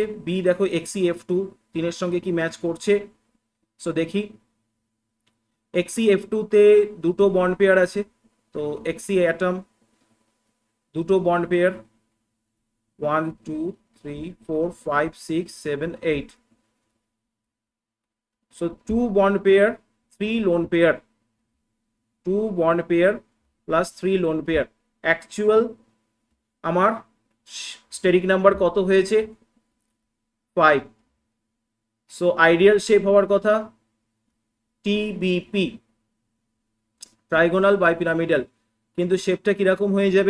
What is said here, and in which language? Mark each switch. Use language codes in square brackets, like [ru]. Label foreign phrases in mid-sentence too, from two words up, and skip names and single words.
[bn] বি দেখো XeF2 3 এর সঙ্গে কি ম্যাচ করছে? সো দেখি, XeF2 তে দুটো [en] bond pair [bn] আছে, তো Xe অ্যাটম দুটো [en] bond pair [bn] 1 2 3 4 5 6 7 8, [en] so 2 bond pair 3 lone pair, 2 bond pair plus 3 lone pair। [bn] অ্যাকচুয়াল আমার [en] steric number [bn] কত হয়েছে? 5। [en] so ideal shape [bn] হওয়ার কথা TBP, [en] trigonal bi pyramidal. [bn] কিন্তু শেপটা কিরকম হয়ে যাবে?